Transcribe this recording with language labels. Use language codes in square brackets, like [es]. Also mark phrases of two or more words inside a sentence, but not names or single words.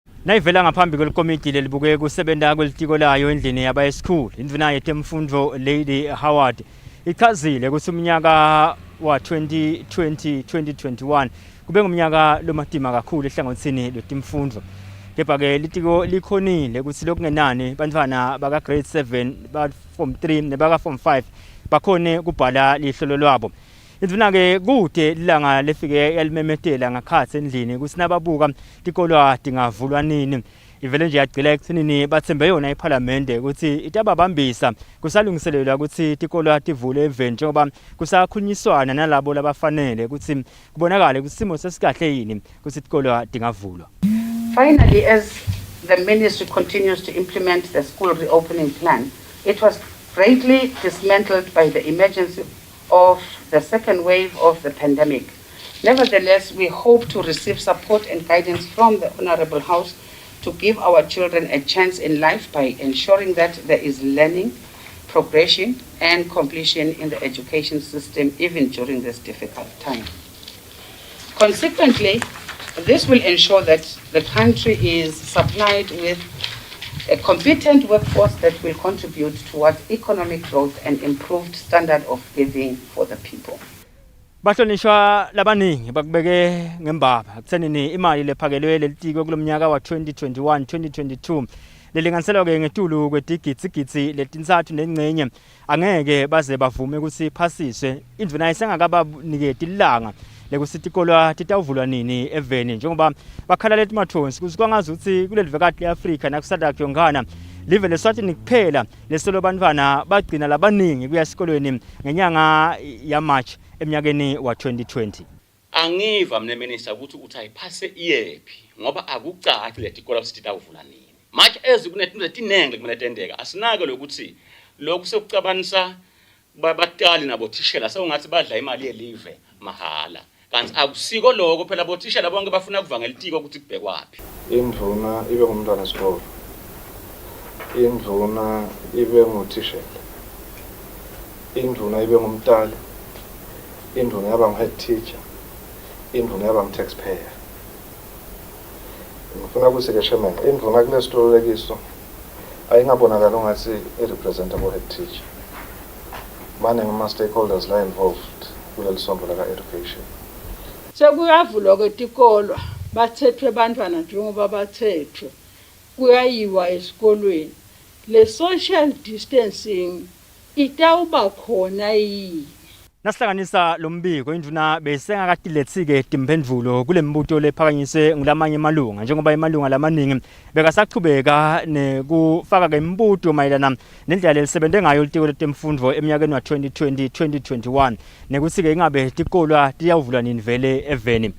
[ss] Nayivela ngaphambi kwelikomiti lelibuke kusebenza kwelitiko layo endlini yaba esikhulu indvuna yetemfundo Lady Howard ichazile ukuthi umnyaka wa 2020-2021 kube ngumnyaka lomatima kakhulu ehlangothini lwetimfundo. Kepha ke litiko likhonile ukuthi lokungenani bantwana baka grade 7 ba form 3 nebaka form 5 bakhone kubhala lihlolo lwabo. Indvuna ke kude lilanga lefike yalimemetela ngakhathi endlini ukuthi nababuka tikolo tingavulwa nini. Ivele nje yagcila ekuthenini bathembe yona eParliament ukuthi itababambisa kusalungiselelwa ukuthi tikolo tivule event njengoba kusakhulunyiswana nalabo labafanele ukuthi kubonakala ukuthi simo sesikahle yini ukuthi tikolo tingavulwa. [en] Finally, as the ministry continues to implement the school reopening plan, it was greatly dismantled by the emergency of the second wave of the pandemic. Nevertheless, we hope to receive support and guidance from the Honorable House to give our children a chance in life by ensuring that there is learning, progression, and completion in the education system even during this difficult time. Consequently, this will ensure that the country is supplied with a competent workforce that will contribute towards economic growth and improved standard of living for the people. [ss] Bahlonishwa labaningi bakubeke ngembaba kuthenini imali lephakelwe lelitiko kulomnyaka wa 2021-2022 lelinganiselwa ke ngetulu kwedigitsigitsi letintsathu nengcenye angeke baze bavume ukuthi iphasiswe. Indvuna isengakabaniketi ilanga lekuthi tikolo titavulwa nini eveni njengoba bakhala letimathonsi ukuthi kwangazi ukuthi kulelivekati leAfrika nakuSouth yongana live leSwatini kuphela lesolo bantwana bagcina labaningi kuya esikolweni ngenyanga ya March eminyakeni wa 2020. Angiva mne minister ukuthi uthayipase iyephi ngoba akucaci letikolo ukuthi titavula nini. [en] Much as [ss] kunetinto letinenge kumele tendeka asinake lokuthi lokhu sekucabanisa babatali nabo thishela sewungathi badla imali yelive mahala. Kanti akusiko lokho phela bothishela bonke bafuna kuva ngelitiko ukuthi kubhekwaphi. Indvuna ibe ngumntwana wesikole. Indvuna ibe nguthishela. Indvuna ibe ngumtali. Indvuna yaba ngu- [en] head teacher. [ss] Indvuna yaba ngu-taxpayer. Ngifuna ukuthi-ke Chairman, indvuna kule sitolekiso ayingabonakali ungathi i-represent abo- [en] head teacher. [ss] Maningi ama-stakeholders la involved kuleli sonto laka-education. Sekuyavulwa kwetikolo bathethwe bantwana njengoba bathethwe kuyayiwa esikolweni le [en] social distancing [ss] itawuba khona yini. Nasihlanganisa lombiko indvuna besengakatilethike timphendvulo kulembuto lephakanyiswe ngulamanye emalunga njengoba emalunga lamaningi bekasaqhubeka nekufaka ke imbuto mayelana nendlela lelisebente ngayo litiko letemfundo eminyakeni wa 2020-2021 nekuthi ke ingabe tikolo tiyavulwa nini vele eveni.